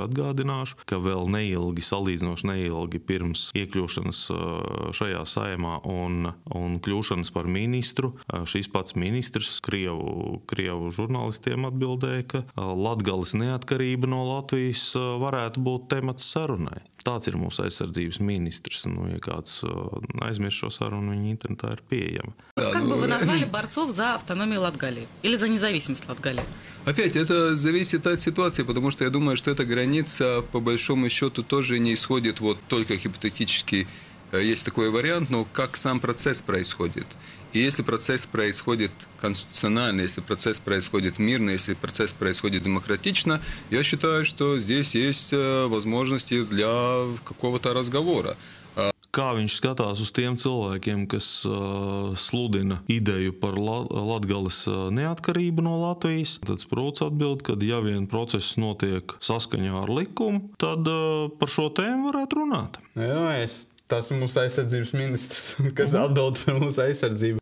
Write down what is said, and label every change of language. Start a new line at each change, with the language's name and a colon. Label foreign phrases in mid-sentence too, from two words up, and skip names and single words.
Latvian: Atgādināšu, ka vēl salīdzinoši neilgi pirms iekļūšanas šajā saimā un kļūšanas par ministru, šis pats ministrs Krievu žurnālistiem atbildēja, ka Latgales neatkarība no Latvijas varētu būt temats sarunai. Tāds ir mūsu aizsardzības ministrs. Ja kāds aizmirst šo sarunu, viņa internetā ir pieejama.
Russian: Как бы вы назвали борцов за автономию Латгалии или за независимость Латгалии? Опять, это зависит от ситуации, потому что я думаю, что эта граница, по большому счету, тоже не исходит вот только гипотетически. Есть такой вариант, но как сам процесс происходит. И если процесс происходит конституционально, если процесс происходит мирно, если процесс происходит демократично, я считаю, что здесь есть возможности для какого-то разговора.
Latvian: Kā viņš skatās uz tiem cilvēkiem, kas sludina ideju par Latgales neatkarību no Latvijas? Tad Sprūts atbild, ka ja vien process notiek saskaņā ar likumu, tad par šo tēmu varētu runāt. Tas ir mūsu aizsardzības ministrs, kas atbild par mūsu aizsardzību.